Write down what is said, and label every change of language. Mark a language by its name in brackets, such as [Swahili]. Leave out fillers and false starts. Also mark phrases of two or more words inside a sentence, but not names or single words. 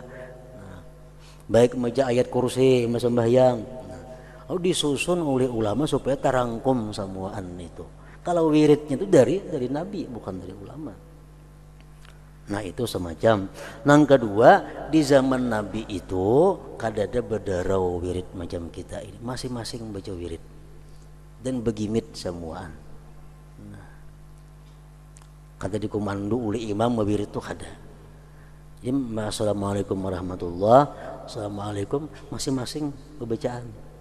[Banjar] Baik membaca ayat kursi sembahyang. Lalu disusun oleh ulama supaya terangkum semuaan itu. Kalau wiridnya itu dari Nabi, bukan dari ulama. Nah, itu semacam. Yang kedua, di zaman Nabi itu kadada berdarau wirid macam kita ini, masing-masing membaca wirid dan begimit semuaan. Nah, kata dikomando oleh imam wirid itu kada. Jadi [Arabic] السلام عليكم ورحمة الله, [Banjar] assalamualaikum, masing-masing pembacaan.